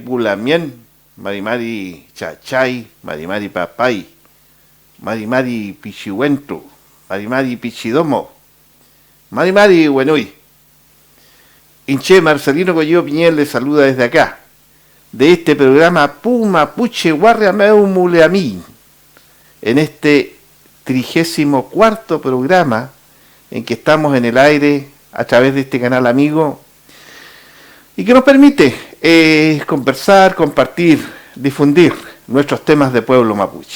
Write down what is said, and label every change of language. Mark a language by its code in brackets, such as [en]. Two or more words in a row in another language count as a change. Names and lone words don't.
[arn] Pulamien, Mari Mari Chachay, Mari Mari Papay, Mari Mari Pichihuento, Mari Mari Pichidomo, Mari Mari Buenoy. [es] Inche Marcelino Coyo Piñel le saluda desde acá, de este programa Puma Puche Guarriameu Muleamín, en este 34º programa en que estamos en el aire a través de este canal amigo y que nos permite conversar, compartir, difundir nuestros temas de pueblo mapuche.